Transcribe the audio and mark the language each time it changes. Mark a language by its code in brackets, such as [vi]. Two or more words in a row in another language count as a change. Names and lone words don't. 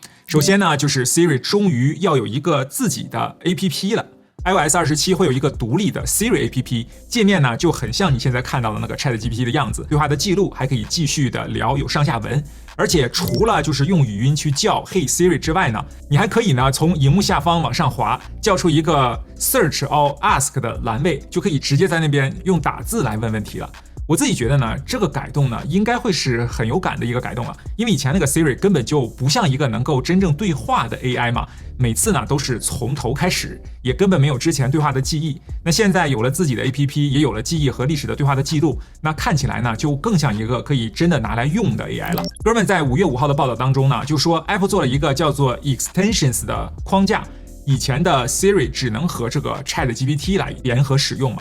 [zh] 首先呢，就是 Siri 終於要有一個自己的 APP 了。iOS 27會有一個獨立的 Siri APP， 界面呢就很像你現在看到的那個 ChatGPT 的樣子，對話的記錄還可以繼續的聊，有上下文，而且除了就是用語音去叫 Hey Siri 之外呢，你還可以呢從螢幕下方往上滑，叫出一個 [en] Search or Ask [zh] 的欄位，就可以直接在那邊用打字來問問題了。我自己覺得呢，這個改動呢，應該會是很有感的一個改動了，因為以前那個 Siri 根本就不像一個能夠真正對話的 AI 嘛，每次呢都是從頭開始，也根本沒有之前對話的記憶。那現在有了自己的 APP， 也有了記憶和歷史的對話的記錄，那看起來呢就更像一個可以真的拿來用的 AI 了。哥們在5月5號的報道當中呢，就說 Apple 做了一個叫做 Extensions 的框架，以前的 Siri 只能和這個 ChatGPT 來聯合使用嘛。